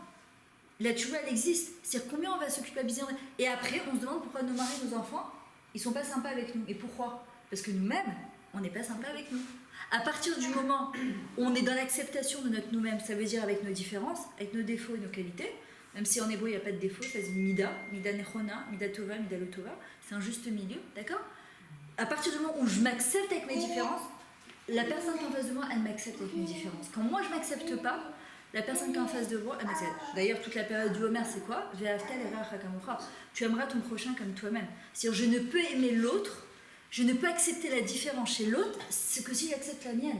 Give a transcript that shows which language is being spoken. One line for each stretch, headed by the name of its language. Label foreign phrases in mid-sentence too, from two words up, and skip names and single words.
French: La tchouva, elle existe, c'est-à-dire combien on va se culpabiliser. Et après, on se demande pourquoi nos maris, nos enfants, ils sont pas sympas avec nous. Et pourquoi? Parce que nous-mêmes, on n'est pas sympas avec nous. À partir du moment où on est dans l'acceptation de notre nous-mêmes, ça veut dire avec nos différences, avec nos défauts et nos qualités, même si en hébreu il n'y a pas de défaut, ça se dit
Hebrew: מידה, מידה נכונה, מידה טובה, מידה לא טובה,
French: c'est un juste milieu, d'accord? À partir du moment où je m'accepte avec mes différences, la personne qui est en face de moi, elle m'accepte avec mes différences. Quand moi je m'accepte pas, la personne qui est en face de moi, elle m'accepte. D'ailleurs, toute la période du Homer, c'est quoi? Tu aimeras ton prochain comme toi-même. C'est-à-dire, je ne peux aimer l'autre, je ne peux accepter la différence chez l'autre, c'est que si j'accepte la mienne.